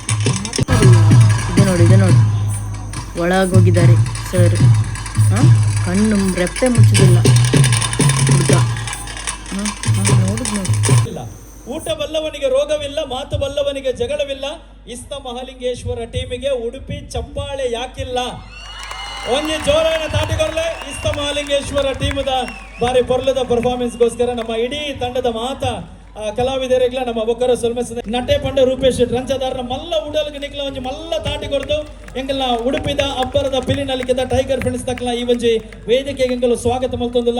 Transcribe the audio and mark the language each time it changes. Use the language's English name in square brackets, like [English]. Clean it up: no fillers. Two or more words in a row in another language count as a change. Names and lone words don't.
[Kannada] ಇದು ನೋಡಿ ಒಳಗೋಗಿದ್ದಾರೆ ಸರ್. ಕಣ್ಣು ರೆಪ್ಪೆ ಮುಚ್ಚುದಿಲ್ಲ ಹುಡುಗ. ಊಟ ಬಲ್ಲವನಿಗೆ ರೋಗವಿಲ್ಲ, ಮಾತು ಬಲ್ಲವನಿಗೆ ಜಗಳವಿಲ್ಲ. ಇಸ್ತ ಮಹಾಲಿಂಗೇಶ್ವರ ಟೀಮಿಗೆ ಉಡುಪಿ ಚಪ್ಪಾಳೆ ಯಾಕಿಲ್ಲ? [Tulu] ಒಂಜಿ ಜೋರಾನ ತಾಟಿಕೊರ್ಲೆ ಇಸ್ತ ಮಹಾಲಿಂಗೇಶ್ವರ ಟೀಮದ ಬಾರಿ ಪೊರ್ಲದ ಪರ್ಫಾರ್ಮೆನ್ಸ್ಗೋಸ್ಕರ ನಮ್ಮ ಇಡೀ ತಂಡದ ಮಾತ ಕಲಾವಿದರಿಗ್ಲ ನಮ್ಮ ಬೊಕ್ಕರ ಸೊಲ್ಮೆಸ್ ನಟೆ ಪಂಡ ರೂಪೇಶ್ ರಂಚದಾರನ ಮಲ್ಲ ಉಡಲ್ಗೆ ನಿಕ್ಲ ಒಂಜಿ ಮಲ್ಲ ತಾಟಿ ಕೊಡ್ದು ಎಂಕಲ್ನ ಉಡುಪಿದ ಅಬ್ಬರದ ಪಿಲಿನಲ್ಲಿದ್ದ ಟೈಗರ್ ಫ್ರೆಂಡ್ಸ್ ತಕ್ಕಲ ಈ ಒಂಜಿ ವೇದಿಕೆಗೆ ಎಂಕಲು ಸ್ವಾಗತ ಮಲ್ತೊಂದಿಲ್ಲ.